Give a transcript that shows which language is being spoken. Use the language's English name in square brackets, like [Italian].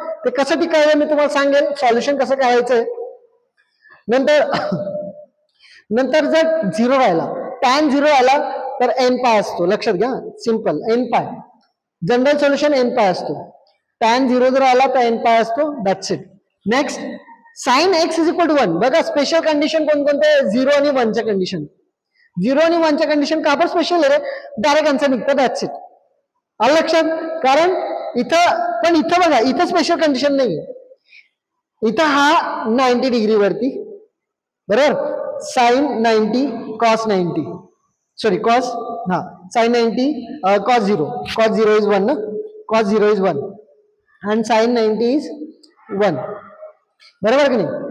[Marathi] ते कसं टिकायचं मी तुम्हाला सांगेल, सॉल्युशन कसं करायचंय. नंतर नंतर जर 0 राहिला, tan 0 आला तर एन पाय असतो, लक्षात घ्या, सिंपल एन पाय. जनरल सोल्युशन एन पाय असतो. tan 0 जर आला तर एन पाय असतो, [English] That's it. Next, sine x is equal to 1. [Marathi] बघा स्पेशल कंडिशन कोणकोणते, 0 आणि 1च्या कंडिशन. 0 आणि 1च्या कंडिशन का पण स्पेशल आहे रे, डायरेक्ट आन्सर निघतं, [English] That's it. [Marathi] आलं लक्षात. कारण इथं बघा, इथं स्पेशल कंडिशन नाही. इथं हा 90 डिग्री वरती, बरोबर, साइन 90 कॉस 90, सॉरी कॉस, हा साइन 90 कॉस 0, [English] cos 0 is 1 ना, cos 0 is 1 [Marathi] आणि [English] sine 90 is 1, [Marathi] बरोबर की नाही.